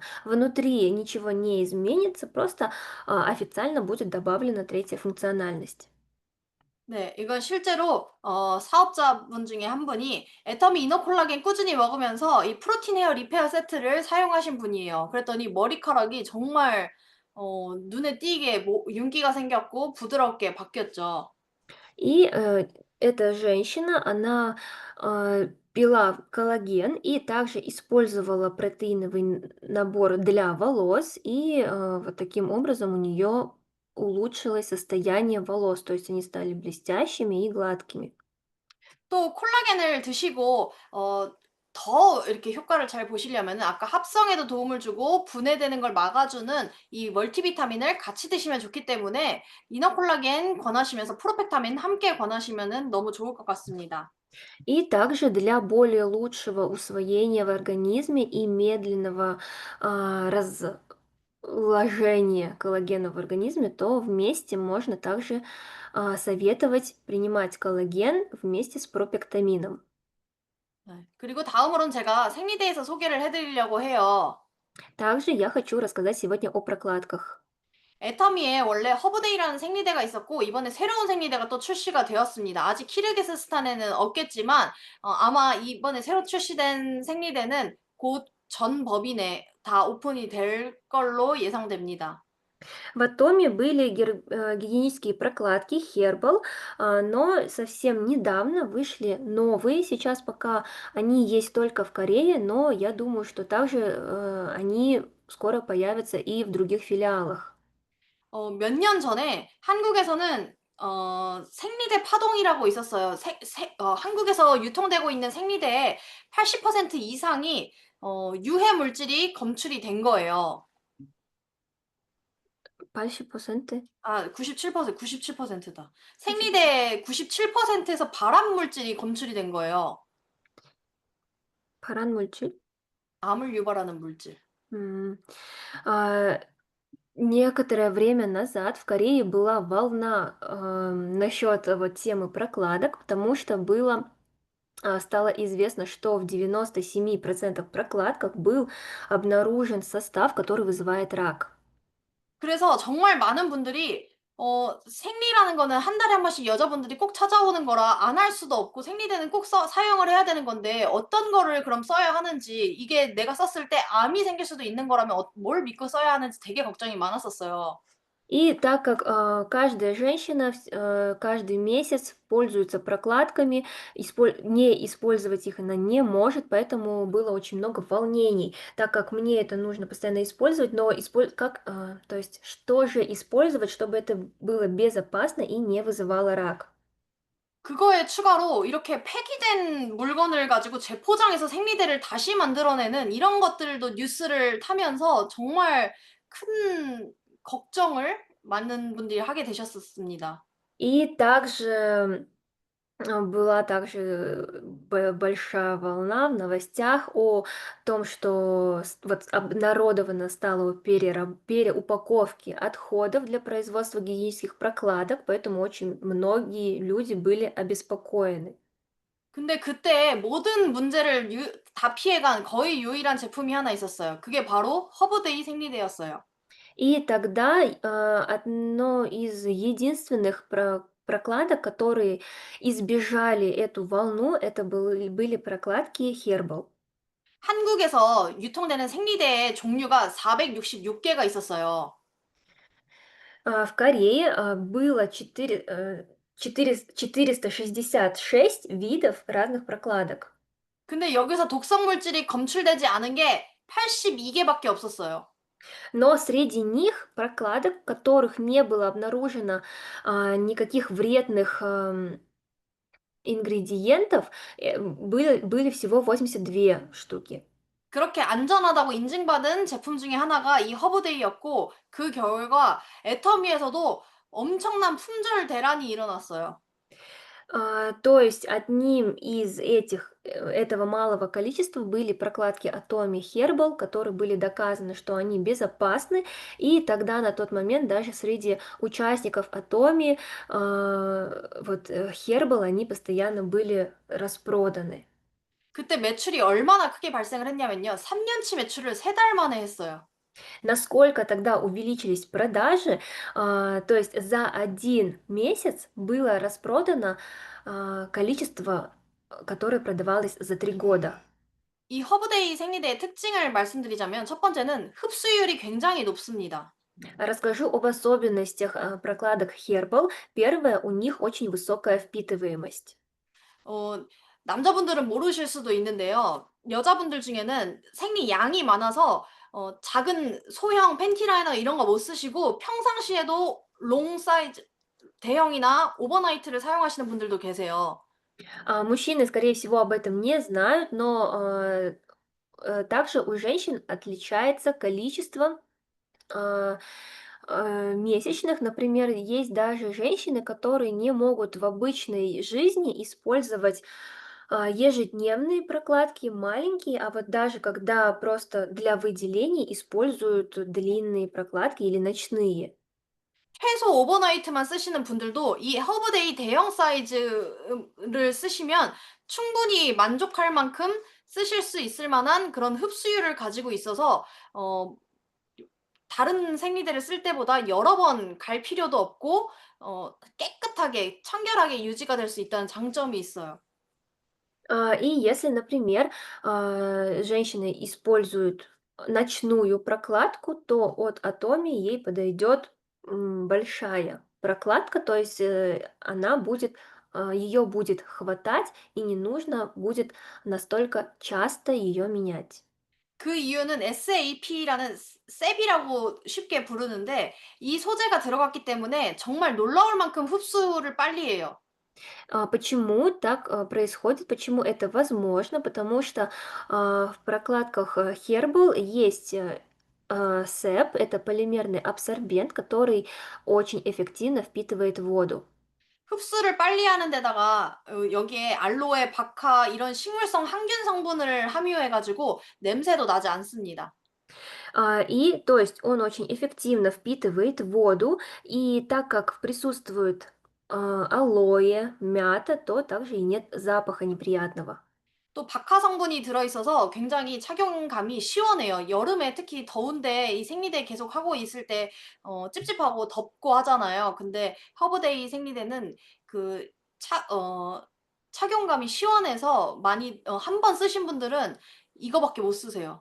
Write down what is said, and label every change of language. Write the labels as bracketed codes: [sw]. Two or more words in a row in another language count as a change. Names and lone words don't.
[ru] Внутри ничего не изменится, просто официально будет добавлена третья функциональность. [ko] 네, 이건 실제로 사업자분 중에 한 분이 애터미 이너 콜라겐 꾸준히 먹으면서 이 프로틴 헤어 리페어 세트를 사용하신 분이에요. 그랬더니 머리카락이 정말 눈에 띄게 윤기가 생겼고 부드럽게 바뀌었죠. [ru] И эта женщина, она пила коллаген и также использовала протеиновый набор для волос, и вот таким образом у нее улучшилось состояние волос, то есть они стали блестящими и гладкими. [ko] 또 콜라겐을 드시고 더 이렇게 효과를 잘 보시려면은 아까 합성에도 도움을 주고 분해되는 걸 막아주는 이 멀티비타민을 같이 드시면 좋기 때문에 이너 콜라겐 권하시면서 프로페타민 함께 권하시면은 너무 좋을 것 같습니다. [ru] И также для более лучшего усвоения в организме и медленного разложения коллагена в организме, то вместе можно также советовать принимать коллаген вместе с пропектамином. [ko] 네. 그리고 다음으로는 제가 생리대에서 소개를 해 드리려고 해요. [ru] Также я хочу рассказать сегодня о прокладках. [ko] 애터미에 원래 허브데이라는 생리대가 있었고 이번에 새로운 생리대가 또 출시가 되었습니다. 아직 키르기스스탄에는 없겠지만 아마 이번에 새로 출시된 생리대는 곧 전 법인에 다 오픈이 될 걸로 예상됩니다. [ru] В Атоме были гигиенические прокладки Herbal, но совсем недавно вышли новые. Сейчас пока они есть только в Корее, но я думаю, что также они скоро появятся и в других филиалах. [ko] 몇 년 전에 한국에서는 생리대 파동이라고 있었어요. 한국에서 유통되고 있는 생리대의 80% 이상이 유해 물질이 검출이 된 거예요. 80%? 아, 97%, 97%다. 생리대 97%에서 발암 물질이 검출이 된 거예요. 발암 물질? 암을 유발하는 물질. М. [ru] А, Некоторое время назад в Корее была волна, насчет вот темы прокладок, потому что стало известно, что в 97% прокладках был обнаружен состав, который вызывает рак. [ko] 그래서 정말 많은 분들이 생리라는 거는 한 달에 한 번씩 여자분들이 꼭 찾아오는 거라 안 할 수도 없고 생리대는 꼭 사용을 해야 되는 건데 어떤 거를 그럼 써야 하는지 이게 내가 썼을 때 암이 생길 수도 있는 거라면 뭘 믿고 써야 하는지 되게 걱정이 많았었어요. [ru] И так как, каждая женщина каждый месяц пользуется прокладками, не использовать их она не может, поэтому было очень много волнений, так как мне это нужно постоянно использовать, но то есть что же использовать, чтобы это было безопасно и не вызывало рак? [ko] 그거에 추가로 이렇게 폐기된 물건을 가지고 재포장해서 생리대를 다시 만들어내는 이런 것들도 뉴스를 타면서 정말 큰 걱정을 많은 분들이 하게 되셨었습니다. [ru] И также была также большая волна в новостях о том, что вот обнародовано стало переупаковки отходов для производства гигиенических прокладок, поэтому очень многие люди были обеспокоены. [ko] 근데 그때 모든 문제를 다 피해간 거의 유일한 제품이 하나 있었어요. 그게 바로 허브데이 생리대였어요. [ru] И тогда одно из единственных прокладок, которые избежали эту волну, это были прокладки Herbal. [ko] 한국에서 유통되는 생리대의 종류가 466개가 있었어요. [ru] В Корее, было 466 видов разных прокладок. [ko] 근데 여기서 독성 물질이 검출되지 않은 게 82개밖에 없었어요. [ru] Но среди них прокладок, в которых не было обнаружено, никаких вредных, ингредиентов, были всего 82 штуки. [ko] 그렇게 안전하다고 인증받은 제품 중에 하나가 이 허브데이였고 그 결과 애터미에서도 엄청난 품절 대란이 일어났어요. [ru] То есть одним из этого малого количества были прокладки Atomy Herbal, которые были доказаны, что они безопасны, и тогда на тот момент даже среди участников Atomy Herbal они постоянно были распроданы. [ko] 그때 매출이 얼마나 크게 발생을 했냐면요. 3년치 매출을 3달 만에 했어요. [ru] Насколько тогда увеличились продажи, то есть за один месяц было распродано количество, которое продавалось за 3 года. [ko] 이 허브데이 생리대의 특징을 말씀드리자면 첫 번째는 흡수율이 굉장히 높습니다. [ru] Расскажу об особенностях прокладок Herbal. Первое, у них очень высокая впитываемость. [ko] 어, 남자분들은 모르실 수도 있는데요. 여자분들 중에는 생리 양이 많아서 작은 소형 팬티 라이너 이런 거 못 쓰시고 평상시에도 롱 사이즈 대형이나 오버나이트를 사용하시는 분들도 계세요. [ru] Мужчины, скорее всего, об этом не знают, но также у женщин отличается количество а, месячных. Например, есть даже женщины, которые не могут в обычной жизни использовать ежедневные прокладки, маленькие, а вот даже когда просто для выделений используют длинные прокладки или ночные. [ko] 최소 오버나이트만 쓰시는 분들도 이 허브데이 대형 사이즈를 쓰시면 충분히 만족할 만큼 쓰실 수 있을 만한 그런 흡수율을 가지고 있어서 어 다른 생리대를 쓸 때보다 여러 번 갈 필요도 없고 깨끗하게 청결하게 유지가 될 수 있다는 장점이 있어요. [ru] И если, например, женщины используют ночную прокладку, то от Atomy ей подойдет большая прокладка, то есть ее будет хватать и не нужно будет настолько часто ее менять. [ko] 그 이유는 SAP라는 셉이라고 쉽게 부르는데 이 소재가 들어갔기 때문에 정말 놀라울 만큼 흡수를 빨리 해요. [ru] Почему так происходит? Почему это возможно? Потому что в прокладках Herbal есть СЭП, это полимерный абсорбент, который очень эффективно впитывает воду. [ko] 흡수를 빨리 하는 데다가 여기에 알로에, 박하 이런 식물성 항균 성분을 함유해 가지고 냄새도 나지 않습니다. [ru] И то есть он очень эффективно впитывает воду, и так как присутствует алоэ, мята, то также и нет запаха неприятного. [ko] 또 박하 성분이 들어 있어서 굉장히 착용감이 시원해요. 여름에 특히 더운데 이 생리대 계속 하고 있을 때 찝찝하고 덥고 하잖아요. 근데 허브데이 생리대는 그 차 착용감이 시원해서 많이 한 번 쓰신 분들은 이거밖에 못 쓰세요.